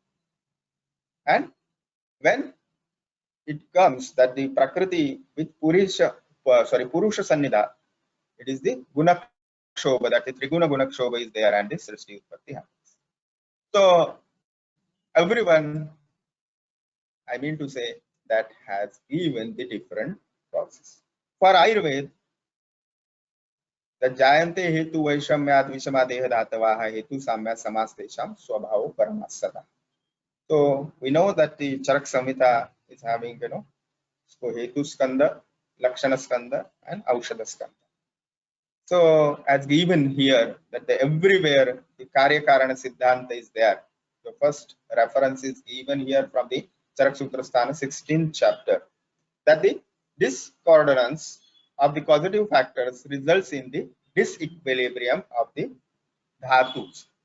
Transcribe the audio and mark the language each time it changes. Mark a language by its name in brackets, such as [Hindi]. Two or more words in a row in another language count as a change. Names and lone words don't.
[English] And when it comes that the Prakriti with [Sanskrit] पुरुष सन्निधा, [English] it is the [Sanskrit] गुण क्षोभ, [English] that the [Sanskrit] त्रिगुण गुण क्षोभ [English] is there, and the [Sanskrit] सृष्टि उत्पत्ति [English] happens. So everyone, I mean to say, that has given the different process. For Ayurveda, the [Sanskrit] जायन्ते हेतु वैषम्यात् विषमादेह धातवः हेतु साम्य समस्तेषां स्वभावो परमसदा. [English] So we know that the Charak Samhita is having, so [Sanskrit] हेतु स्कन्ध, लक्षण स्कन्ध, [English] and [Sanskrit] औषध स्कन्ध. [English] So as given here, that everywhere the [Sanskrit] कार्य कारण सिद्धान्त [English] is there. The first reference is given here from the Charak Sutrasthana 16th chapter, that the discordance of the causative factors results in the disequilibrium of the dhatus.